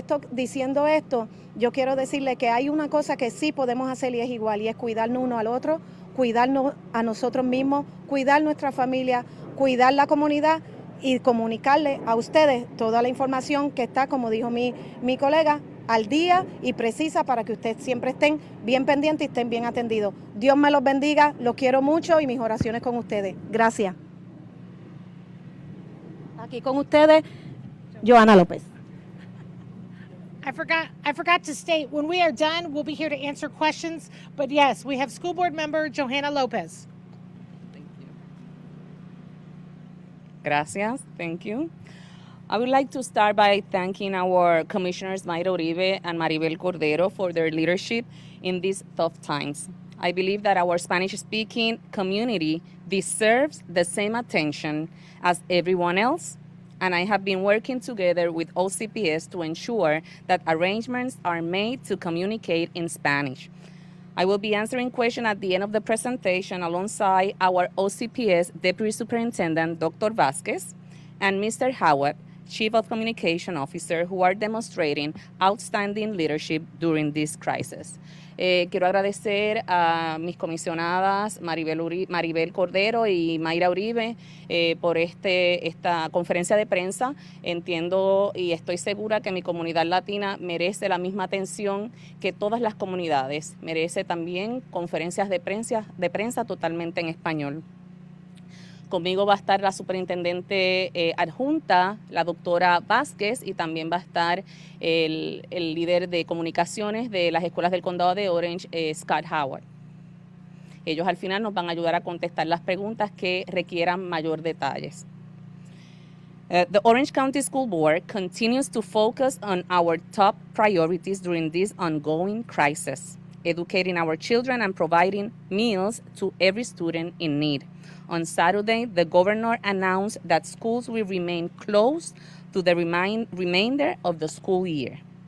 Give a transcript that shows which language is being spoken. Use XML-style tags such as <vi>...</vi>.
<es>Diciendo esto, yo quiero decirle que hay una cosa que sí podemos hacer y es igual, y es cuidarnos uno al otro, cuidarnos a nosotros mismos, cuidar nuestra familia, cuidar la comunidad y comunicarle a ustedes toda la información que está, como dijo mi colega, al día y precisa para que ustedes siempre estén bien pendientes y estén bien atendidos. Dios me los bendiga, los quiero mucho y mis oraciones con ustedes. Gracias. Aquí con ustedes, Johanna Lopez.</es> <en>I forgot to state, when we are done, we'll be here to answer questions. But yes, we have School Board Member Johanna Lopez. Gracias, thank you. I would like to start by thanking our Commissioners Mayra Uribe and Maribel Gomez-Cordero for their leadership in these tough times. I believe that our Spanish-speaking community deserves the same attention as everyone else, and I have been working together with OCPS to ensure that arrangements are made to communicate in Spanish. I will be answering questions at the end of the presentation alongside our OCPS Deputy Superintendent, Dr. Vazquez, and Mr. Howard, Chief of Communication Officer, who are demonstrating outstanding leadership during this crisis.</en> <es>Quiero agradecer a mis comisionadas Maribel Cordero y Mayra Uribe por esta conferencia de prensa. Entiendo y estoy segura que mi comunidad latina merece la misma atención que todas las comunidades. Merece también conferencias de prensa totalmente en español. Conmigo va a estar la superintendente adjunta, la doctora Vazquez, y también va a estar el líder de comunicaciones de las escuelas del condado de Orange, Scott Howard. Ellos al final nos van a ayudar a contestar las preguntas que requieran mayor detalles.</es> <en>The Orange County School Board continues to focus on our top priorities during this ongoing crisis, educating our children and providing meals to every student in need. On Saturday, the governor announced that schools will remain closed to the remainder of the school year.</en>